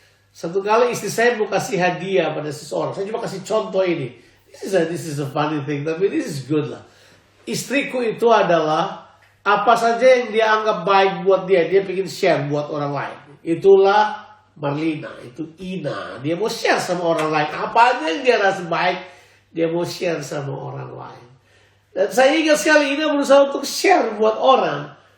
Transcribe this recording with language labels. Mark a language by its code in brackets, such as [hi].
[id] Satu kali istri saya mau kasih hadiah pada seseorang. Saya cuma kasih contoh ini. [en] This is a funny thing, tapi this is good lah. [id] Istriku itu adalah apa saja yang dia anggap baik buat dia pengen share buat orang lain. Itulah Marlina, itu Ina. Dia mau share sama orang lain. Apa aja yang dia rasa baik, dia mau share sama orang lain. Dan saya ingat sekali Ina berusaha untuk share buat orang.